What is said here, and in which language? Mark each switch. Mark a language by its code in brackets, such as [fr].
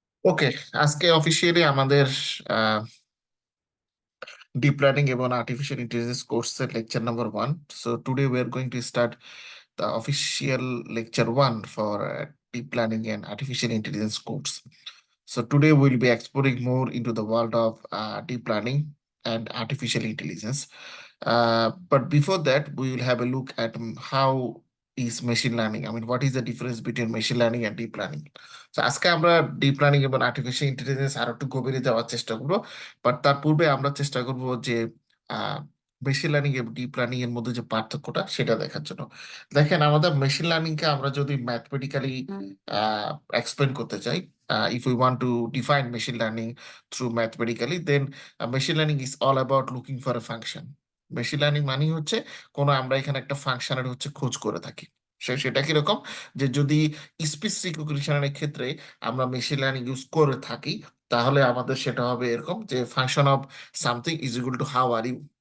[bn] ওকে, আজকে অফিসিয়ালি আমাদের deep learning এবং আর্টিফিশিয়াল ইন্টেলিজেন্স কোর্সের lecture number 1. [en] So today we are going to start the official lecture 1 for deep learning and artificial intelligence course. So today we'll be exploring more into the world of deep learning and artificial intelligence. But before that, we will have a look at how is machine learning. I mean, what is the difference between machine learning and deep learning? [bn] So আজকে আমরা deep learning এবং artificial intelligence আরো একটু গভীরে যাওয়ার চেষ্টা করবো। But তার পূর্বে আমরা চেষ্টা করব যে মেশিন লার্নিং এবং ডিপ লার্নিং এর মধ্যে যে পার্থক্যটা সেটা দেখার জন্য। দেখেন, আমাদের মেশিন লার্নিং কে আমরা যদি ম্যাথমেটিক্যালি এক্সপ্লেন করতে চাই, [en] if we want to define machine learning through mathematically, then machine learning is all about looking for a function. [bn] Machine learning মানে হচ্ছে আমরা এখানে একটা ফাংশনের হচ্ছে খোঁজ করে থাকি। সেটা কিরকম, যে যদি স্পিচ রিকগনিশনের ক্ষেত্রে আমরা মেশিন লার্নিং ইউজ করে থাকি, তাহলে আমাদের সেটা হবে এরকম যে [en] Function of something is equal to how are you.